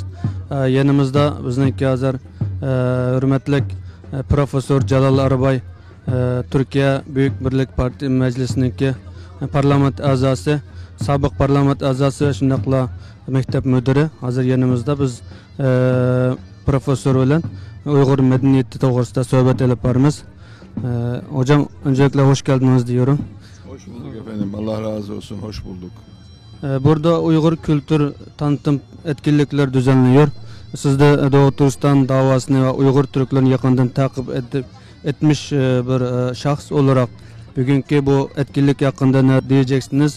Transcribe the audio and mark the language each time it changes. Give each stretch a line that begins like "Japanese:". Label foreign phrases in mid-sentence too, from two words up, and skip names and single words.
Uzbek: Yanımızda bizniki hozir hurmatli Profesör Jalol Arbay, Türkiye Büyük Birlik Parti Meclisi'ndeki parlament a'zosi, sobiq parlament a'zosi, shundaqla
Turkish: mektep müdürü.
Uzbek: Hozir yanımızda biz profesör bilan Uyghur medeniyeti to'g'risida suhbat olib boramiz.
Turkish: Hocam öncelikle hoş geldiniz diyorum. Hoş bulduk efendim. Allah razı olsun. Hoş bulduk. Burada Uyghur kültür tanıtım etkinlikler düzenliyor. Siz de Doğu Türkistan davasını ve Uyghur Türklerini yakından takip etmiş bir şahs olarak bugünkü bu etkinlik hakkında ne diyeceksiniz?